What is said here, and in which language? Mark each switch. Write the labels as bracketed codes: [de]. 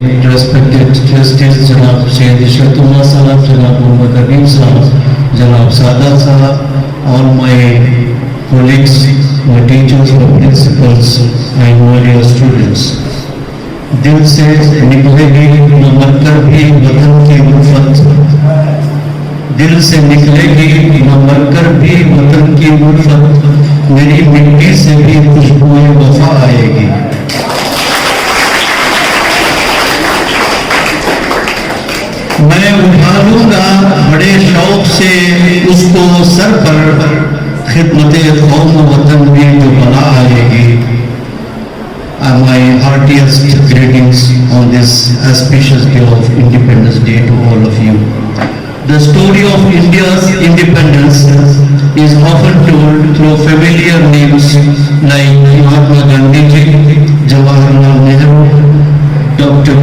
[en] Respected Justice Janab Syed Ishatullah Sahab, Janab Muhammad Habib Sahab, Janab Sadat Sahab, all my colleagues, my teachers, my principals, and all your students. [hi] दिल से निकलेगी न मरकर भी वतन की उल्फत, दिल से निकलेगी न मरकर भी वतन की उल्फत, मेरी मिट्टी से भी खुशबुएं वफा आएगी। मैं उठा लूंगा बड़े शौक से उसको सर पर, खिदमते कौम वतन में जो बला आएगी। [en] My heartiest greetings on this auspicious day of Independence Day to all of you. The story of India's independence is often told through familiar names like Mahatma Gandhi ji, Jawaharlal Nehru, Dr.